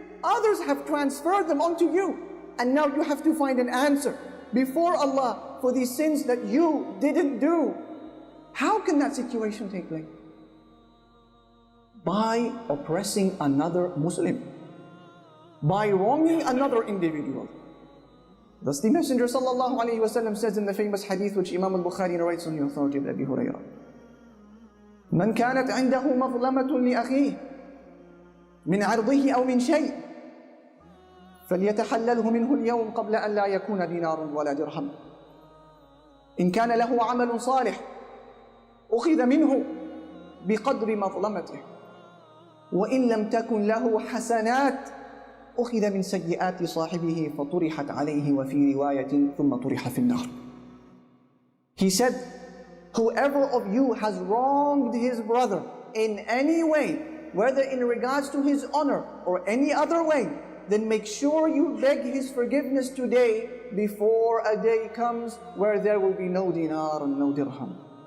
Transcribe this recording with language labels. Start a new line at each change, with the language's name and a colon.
English: Others have transferred them onto you, and now you have to find an answer before Allah for these sins that you didn't do. How can that situation take place? By oppressing another Muslim, by wronging another individual. Thus the Messenger ﷺ says in the famous hadith which Imam al-Bukhari narrates on the authority of Abi Hurairah,
Arabic: من كانت عنده مظلمة لأخيه من عرضه أو من شيء فليتحلله منه اليوم قبل أن لا يكون دينار ولا درهم. إن كان له عمل صالح أخذ منه بقدر مظلمته، وإن لم تكن له حسنات أخذ من سيئات صاحبه فطرحت عليه وفي رواية ثم طرح في النار.
English: He said, whoever of you has wronged his brother in any way, whether in regards to his honor or any other way, then make sure you beg his forgiveness today before a day comes where there will be no dinar and no dirham.